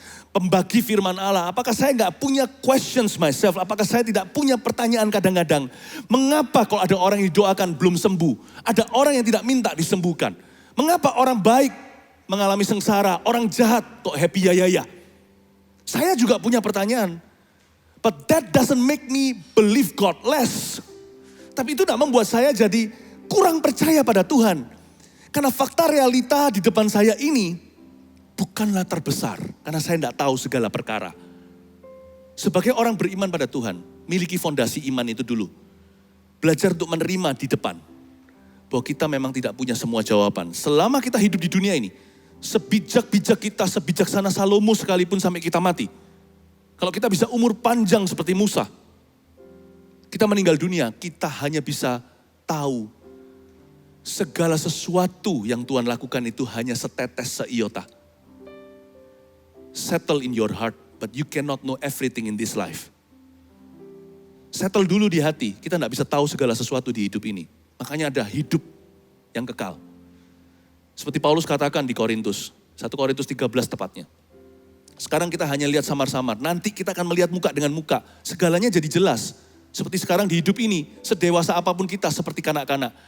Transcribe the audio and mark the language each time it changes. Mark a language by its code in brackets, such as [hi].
[id] Pembagi firman Allah, apakah saya gak punya [en] questions myself? [id] Apakah saya tidak punya pertanyaan kadang-kadang? Mengapa kalau ada orang yang didoakan belum sembuh? Ada orang yang tidak minta disembuhkan? Mengapa orang baik mengalami sengsara, orang jahat kok [en] happy [id] ya? Saya juga punya pertanyaan. [en] But that doesn't make me believe God less. [id] Tapi itu tidak membuat saya jadi kurang percaya pada Tuhan. Karena fakta realita di depan saya ini bukanlah terbesar, karena saya tidak tahu segala perkara. Sebagai orang beriman pada Tuhan, miliki fondasi iman itu dulu. Belajar untuk menerima di depan. Bahwa kita memang tidak punya semua jawaban. Selama kita hidup di dunia ini, sebijak-bijak kita, sebijaksana Salomo sekalipun sampai kita mati. Kalau kita bisa umur panjang seperti Musa, kita meninggal dunia, kita hanya bisa tahu segala sesuatu yang Tuhan lakukan itu hanya setetes seiota. [en] Settle in your heart, but you cannot know everything in this life. [id] Settle dulu di hati, kita tidak bisa tahu segala sesuatu di hidup ini. Makanya ada hidup yang kekal. Seperti Paulus katakan di Korintus, 1 Korintus 13 tepatnya. Sekarang kita hanya lihat samar-samar, nanti kita akan melihat muka dengan muka. Segalanya jadi jelas. Seperti sekarang di hidup ini, sedewasa apapun kita seperti kanak-kanak.